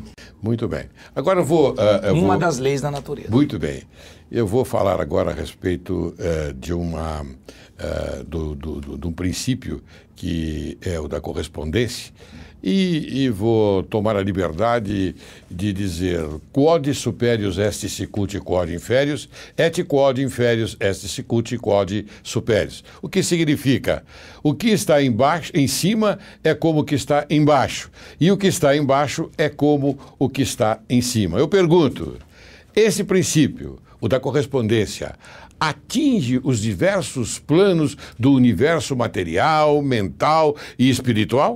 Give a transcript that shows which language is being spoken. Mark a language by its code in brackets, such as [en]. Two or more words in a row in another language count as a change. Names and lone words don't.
[pt] Muito bem. Agora eu vou... Uma das leis da natureza. Muito bem. Eu vou falar agora a respeito de um princípio que é o da correspondência e vou tomar a liberdade de dizer [la] quod superius est sicut quod inferius et quod inferius est sicut quod superius. [pt] O que significa? O que está embaixo, em cima é como o que está embaixo e o que está embaixo é como o que está em cima. Eu pergunto, esse princípio, o da correspondência, atinge os diversos planos do universo material, mental e espiritual?